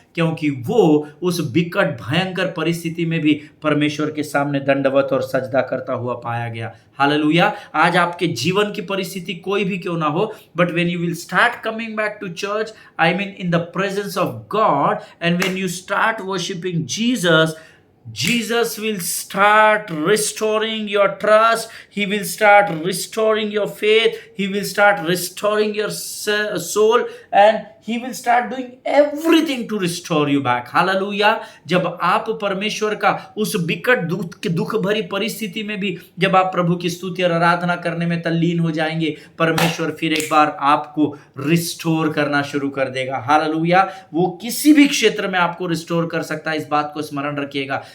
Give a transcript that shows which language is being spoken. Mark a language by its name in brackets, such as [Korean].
[Hindi] क्योंकि वो उस विकट भयंकर परिस्थिति में भी परमेश्वर के सामने दंडवत और सजदा करता हुआ पाया गया। हालेलुया। आज आपके जीवन की परिस्थिति कोई भी क्यों ना हो, [English] But when you will start coming back to church, I mean in the presence of God, and when you start worshipping Jesus, Jesus will start restoring your trust. He will start restoring your faith. He will start restoring your soul, and He will start doing everything to restore you back. Hallelujah. [Hindi] जब आप परमेश्वर का उस विकट दुख भरी परिस्थिति में भी जब आप प्रभु की स्तुति और आराधना करने में तल्लीन हो जाएंगे, परमेश्वर फिर एक बार आपको रिस्टोर करना शुरू कर देगा। हालेलुया। वो किसी भी क्षेत्र में आपको रिस्टोर कर सकता है, इस बात को स्मरण रखिएगा।